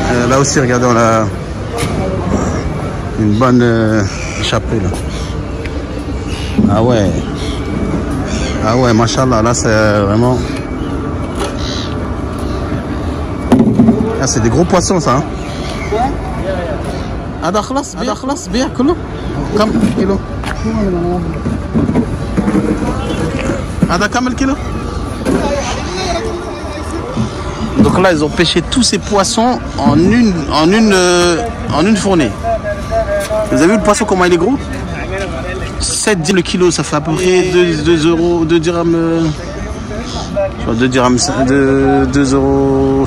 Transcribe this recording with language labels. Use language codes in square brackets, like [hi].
[fr] Là aussi, regardez, on a une bonne échappée là. Ah ouais. Ah ouais, machallah, là c'est vraiment... Ah, c'est des gros poissons ça. Hein. [ar] هذا خلاص بيع كله كم كيلو هذا كم الكيلو. [fr] Donc là, ils ont pêché tous ces poissons en une fournée. Vous avez vu le poisson, comment il est gros? 7 dirhams le kilo, ça fait à peu près 2 euros, 2 dirhams, 2 dirhams, 2,50 euros.